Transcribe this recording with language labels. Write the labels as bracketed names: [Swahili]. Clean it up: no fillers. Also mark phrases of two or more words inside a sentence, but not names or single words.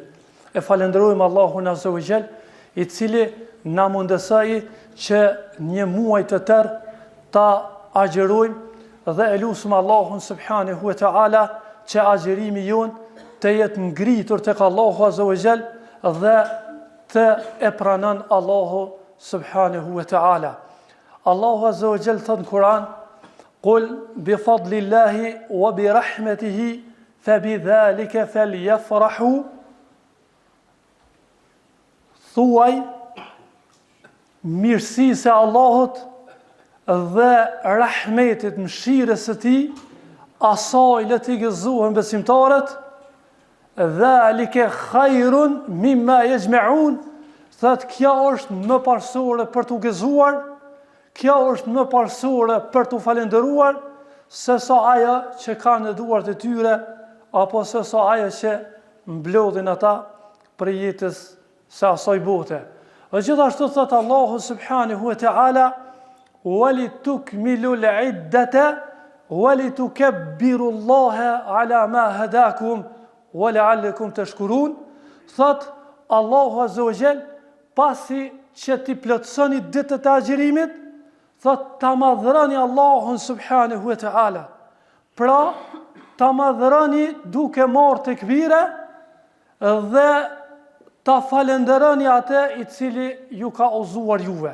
[Albanian] E falenderojmë Allahun [Arabic] عز وجل, [Albanian] i cili na mundësoi që një muaj të tërë ta agjerojmë dhe e lutem Allahun [Arabic] سبحانه وتعالى [Albanian] që agjerimi jon të jetë ngritur tek Allahu [Arabic] عز وجل [Albanian] dhe të e pranon Allahu [Arabic] سبحانه وتعالى. [Albanian] Allahu [Arabic] عز وجل [Albanian] thot në Kur'an: [Arabic] "قل بفضل الله وبرحمته فبذلك فليفرحوا." [Albanian] Thuaj mirësisë e Allahut dhe rahmetit, mëshirës së tij, asaj le të gëzohen besimtarët. [Arabic] ذلك خير مما يجمعون, [Albanian] thot kjo është më parsore për t'u gëzuar, kjo është më parsore për t'u falendëruar se sa ajo që kanë në duart e tyre apo se sa ajo që mblodhin ata për jetës së asaj bote. Dhe gjithashtu thot Allahu [Arabic] سبحانه وتعالى ولتكملوا العدة ولتكبروا الله على ما هداكم ولعلكم تشكرون." [Albanian] Thot Allahu [Arabic] عز وجل, [Albanian] pasi që ti plotësoni ditët e agjerimit, thot ta madhroni Allahun [Arabic] سبحانه وتعالى. [Albanian] Pra, ta madhroni duke marrë tekbire dhe ta falenderoni atë i cili ju ka udhëzuar juve.